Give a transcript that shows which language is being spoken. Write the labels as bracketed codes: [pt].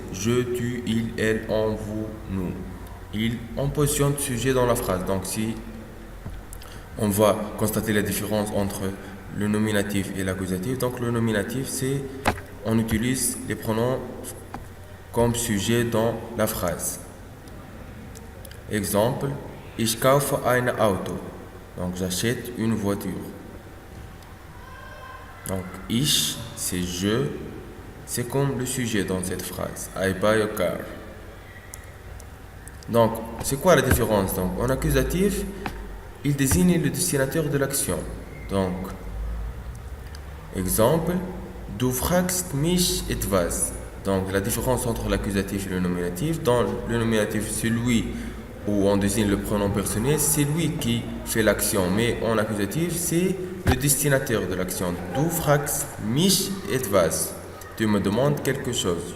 [fr] Je, tu, il, elle, on, vous, nous. Il en positionne sujet dans la phrase. Donc, si on va constater la différence entre le nominatif et l'accusatif. Donc, le nominatif, c'est on utilise les pronoms comme sujet dans la phrase. [de] Exemple, ich kaufe ein Auto. [fr] Donc, j'achète une voiture. Donc, ich, c'est je, c'est comme le sujet dans cette phrase. [en] I buy a car. [fr] Donc, c'est quoi la différence? Donc, en accusatif, il désigne le destinataire de l'action. [de] Donc, exemple, du fragst mich etwas. [fr] Donc, la différence entre l'accusatif et le nominatif. Dans le nominatif, c'est lui où on désigne le pronom personnel, c'est lui qui fait l'action. Mais en accusatif, c'est le destinataire de l'action. [de] Du fragst mich etwas. [fr] Tu me demandes quelque chose.